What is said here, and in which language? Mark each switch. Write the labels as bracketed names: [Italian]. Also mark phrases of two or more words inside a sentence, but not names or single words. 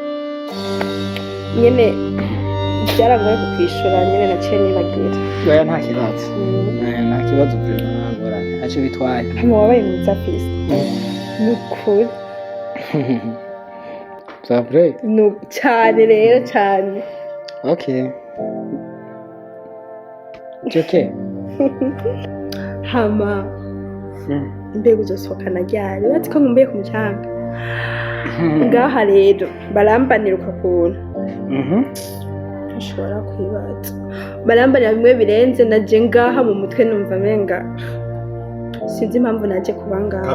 [Rundi] Nyene byarangoye kukwishura nyene naciye nibagira. Oya nta kibazo. Nta kibazo byo nagoranye. Aco bitwaye. Hama wabaye mwiza Fils. Nukuri. Savre. No cyane rero cyane. [English] Okay. It's okay. [Rundi] Hama mbega uzosohokana ryari uretse ko nkumbuye ku mucanga ngaha rero barambanira ukuntu ushobora kwibaza barambanira bimwe birenze naje ngaha mu mutwe numva menga sinzi impamvu naje kuba ngaha